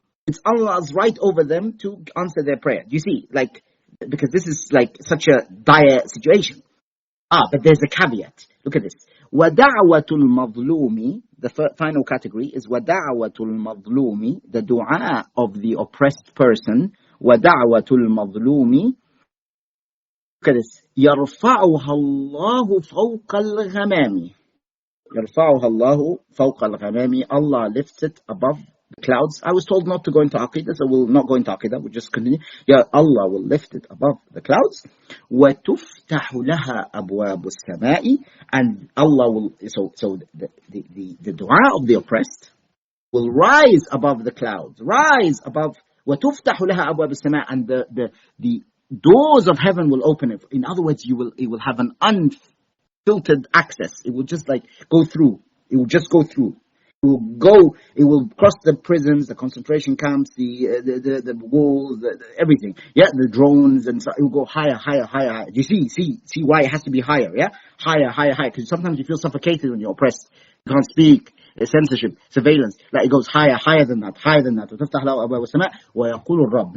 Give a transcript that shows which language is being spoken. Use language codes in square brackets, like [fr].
[en] It's Allah's right over them to answer their prayer. Do you see? Because this is like such a dire situation. But there's a caveat. Look at this. [ar] وَدَعْوَةُ الْمَظْلُومِ, [en] the final category is وَدَعْوَةُ الْمَظْلُومِ, the dua of the oppressed person. [ar] وَدَعْوَةُ الْمَظْلُومِ, [en] look at this. [ar] يَرْفَعُهَا اللَّهُ فَوْقَ الْغَمَامِ. يرفعها الله فوق الغمام. [en] Allah lifts it above the clouds. I was told not to go into Aqidah, so we'll not go into Aqidah. We'll just continue. Yeah, Allah will lift it above the clouds. [ar] وَتُفْتَحُ لَهَا أَبْوَابُ السَّمَاءِ. [en] And Allah will, so the dua of the oppressed will rise above the clouds, rise above. [ar] وَتُفْتَحُ لَهَا أَبْوَابُ السَّمَاءِ. [en] And the doors of heaven will open it. In other words, it will have an unfiltered access. It will just like go through. It will just go through. It will cross the prisons, the concentration camps, the walls, everything. Yeah, the drones, and so it will go higher, higher, higher, higher. Do you see why it has to be higher? Yeah, higher, higher, higher. Because sometimes you feel suffocated when you're oppressed. You can't speak. Censorship, surveillance. Like it goes higher, higher than that, higher than that. [ar] وتفتح له أبواب السماء ويقول الرب.